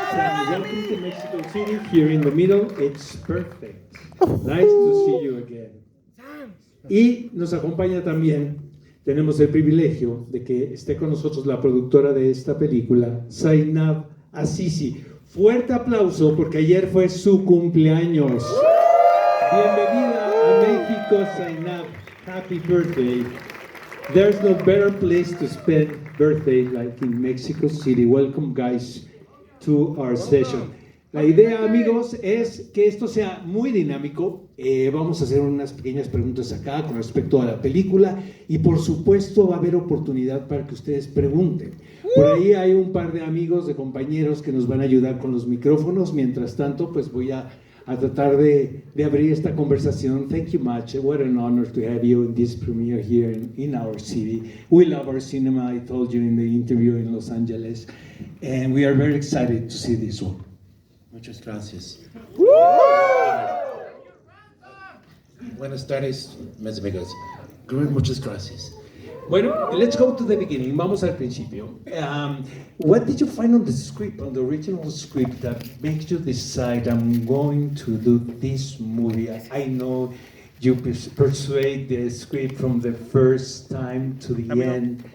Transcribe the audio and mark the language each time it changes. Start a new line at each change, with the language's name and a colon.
English: Sam, welcome to Mexico City. Here in the middle, it's perfect. Nice to see you again.
Spanish: Y nos acompaña también, tenemos el privilegio de que esté con nosotros la productora de esta película, Zainab Azizi. Fuerte aplauso porque ayer fue su cumpleaños. Bienvenida a México, Zainab.
English: Happy birthday. There's no better place to spend birthday like in Mexico City. Welcome, guys, to our session.
Spanish: La idea, amigos, es que esto sea muy dinámico. Vamos a hacer unas pequeñas preguntas acá con respecto a la película y, por supuesto, va a haber oportunidad para que ustedes pregunten. Por ahí hay un par de amigos, de compañeros que nos van a ayudar con los micrófonos. Mientras tanto, pues voy a tratar de abrir esta conversación.
English: Thank you much. What an honor to have you in this premiere here in our city. We love our cinema, I told you in the interview in Los Angeles, and we are very excited to see this one.
Spanish: Muchas gracias. Buenas tardes, mis amigos. Muchas gracias.
English: Bueno, let's go to the beginning.
Spanish: Vamos al principio.
English: What did you find on the script, on the original script, that makes you decide I'm going to do this movie? I know you persuade the script from the first time to the end.